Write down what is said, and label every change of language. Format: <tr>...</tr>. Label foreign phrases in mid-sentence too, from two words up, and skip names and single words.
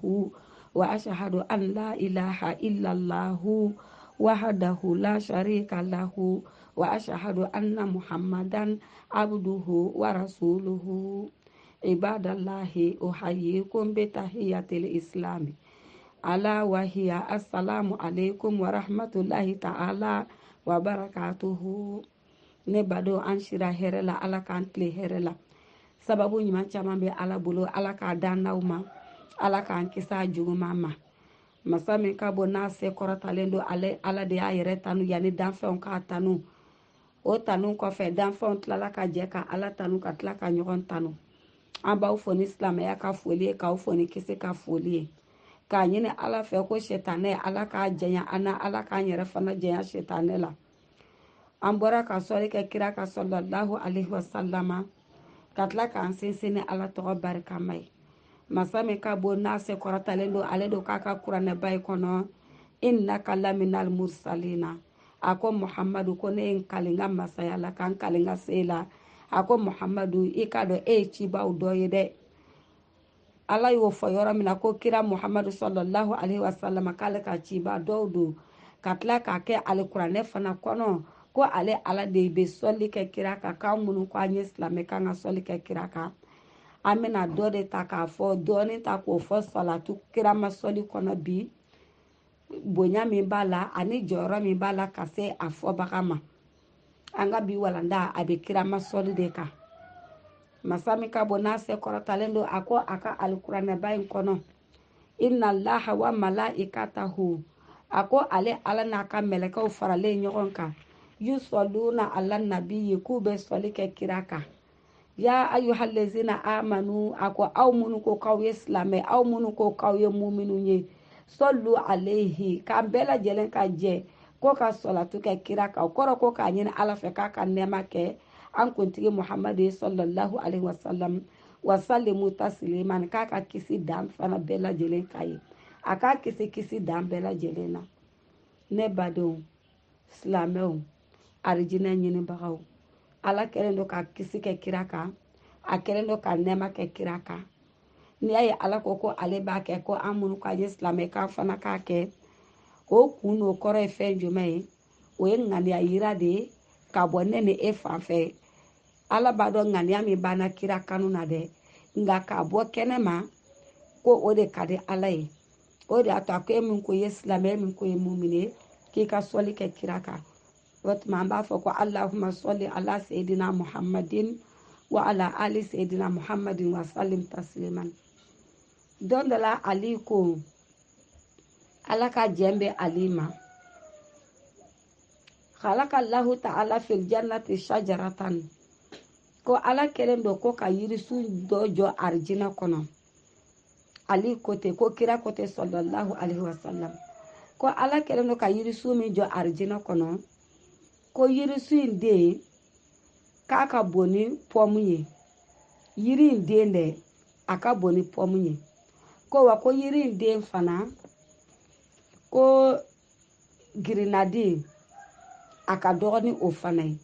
<ar>وأشهد أن لا إله إلا الله وحده لا شريك له وأشهد أن محمدا عبده ورسوله. عباد الله أحييكم بتحية الإسلام ألا وهي السلام عليكم ورحمة الله تعالى وبركاته. نبدو أنشرا هرلا على كانتلي هرلا</ar> <bm>sababu ɲuman caman bɛ ala bolo, ala k'a dan n'aw ma, ala k'an kisi a juguman ma. Masa min ka bɔ n'a se kɔrɔtalen don ala de y'a yɛrɛ tanu yanni danfɛnw k'a tanu. O tanu kɔfɛ danfɛnw tilala ka jɛ ka ala tanu ka tila ka ɲɔgɔn tanu. An b'aw fɔ ni silamɛya ka foli ye, k'aw fɔ ni kisi ka foli ye. K'a ɲini ala fɛ ko setanɛ ala k'a janya an na, ala k'an yɛrɛ fana janya setanɛ la. An bɔra ka sɔli kɛ kira ka</bm> <ar>صلى الله عليه وسلم</ar> <bm>ka tila k'an sinsin ni ala tɔgɔ barikama ye. Masa min ka bɔ n'a se kɔrɔtalen don ale don k'a ka kuranɛba ye kɔnɔ</bm> <ar>إنك لمن المرسلين.</ar> <bm>A ko muhamadu ko ne ye n kali n ka masaya la ka n kali n ka se la. A ko muhamadu i ka dɔn e ye cibaw dɔ ye dɛ. Ala y'o fɔ yɔrɔ min na ko kira muhamadu</bm> <ar>صلى الله عليه وسلم</ar> <bm>k'ale ka ciba dɔw don ka tila k'a kɛ ale kuranɛ fana kɔnɔ ko ale ala de bɛ sɔli kɛ kira kan, k'an minnu ko an ye silamɛ kan ka sɔli kɛ kira kan. An bɛna dɔ de ta k'a fɔ dɔɔni ta k'o fɔ salatu kirama sɔli kɔnɔ bi, bonya min b'a la ani jɔyɔrɔ min b'a la ka se a fɔbaga ma. An ka bi walanda a bɛ kirama sɔli de kan. Masa min ka bɔ n'a se kɔrɔtalen don a ko a ka alikuranɛba in kɔnɔ</bm> <ar>إن الله وملائكته.</ar> <bm>A ko ale ala n'a ka mɛlɛkɛw faralen ɲɔgɔn kan</bm> <ar>يصلون على النبي</ar> <bm>ye k'u bɛ sɔli kɛ kira kan.</bm> <ar>يا أيها الذين آمنوا.</ar> <bm>A ko aw minnu ko k'aw ye silamɛ, aw minnu ko k'aw ye muminu ye,</bm> <ar>صلوا عليه</ar> <bm>k'an bɛɛ lajɛlen ka jɛ ko ka sɔlatu kɛ kira kan. O kɔrɔ ko k'a ɲini ala fɛ k'a ka nɛɛma kɛ an kuntigi muhamadu</bm> <ar>صلى الله عليه وسلم وسلموا تسليما,</ar> <bm>k'a ka kisi dan fana bɛɛ lajɛlen ka ye. A k'a kisi dan bɛɛ lajɛlen na. Ne badenw silamɛw arijinɛ ɲinibagaw, ala kɛlen don ka kisi kɛ kira kan, a kɛlen don ka nɛɛma kɛ kira kan. N'i y'a ye ala ko ko ale b'a kɛ ko an minnu k'an ye silamɛ k'an fana k'a kɛ, o kun n'o kɔrɔ ye fɛn jumɛn ye? O ye ŋaniya yira de ye ka bɔ ne ni e fan fɛ. Ala b'a dɔn ŋaniya min banna kira kanu na dɛ, nka k'a bɔ kɛnɛ ma ko o de ka di ala ye. O de y'a to a ko e min ko ye silamɛ, e min ko ye mumine, k'i ka sɔli kɛ kira kan. O tuma an b'a fɔ ko</bm> <ar>اللهم صل على سيدنا محمد وعلى آل سيدنا محمد وسلم تسليما.</ar> <bm>Don dɔ la ali ko ala ka jɛn bɛ ali ma.</bm> <ar>خلق الله تعالى في الجنة شجرة.</ar> <bm>Ko ala kɛlen don ko ka yirisun dɔ jɔ arijinɛ kɔnɔ. Ali ko ten, ko kira ko ten</bm> <ar>صلى الله عليه وسلم.</ar> <bm>Ko ala kɛlen don ka yirisun min jɔ arijinɛ kɔnɔ, ko yirisun in den k'a ka bon ni pɔmu ye. Yiri in den dɛ a ka bon ni pɔmu ye. Ko wa ko yiri in den fana ko girinadi a ka dɔgɔ ni o fana ye.</bm>